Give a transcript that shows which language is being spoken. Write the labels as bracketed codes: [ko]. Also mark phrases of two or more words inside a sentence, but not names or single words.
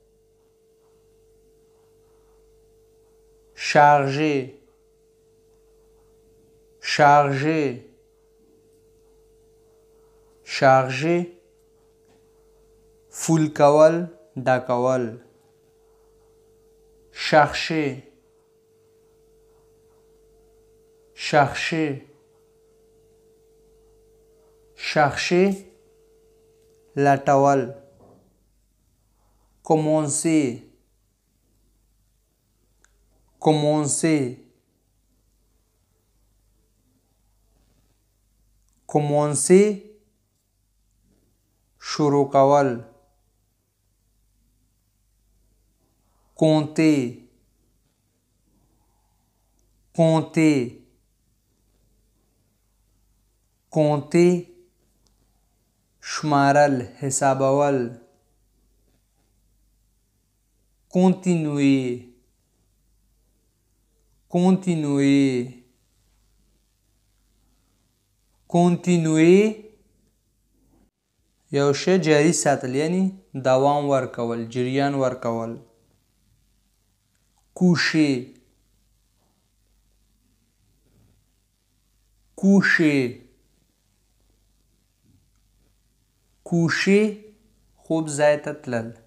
[fr] charger charger charger [ps] فول کول، ډکول. [fr] chercher chercher chercher لټول. commencer commencer commencer [ps] شروع کول. [fr] compter compter compter [ps] شمارل، حسابول. [fr] continuer continuer continuer [ps] یو شی جاری ساتل یعنی دوام ورکول، جریان ورکول. [fr] coucher coucher coucher [ps] خوب ځای ته تلل.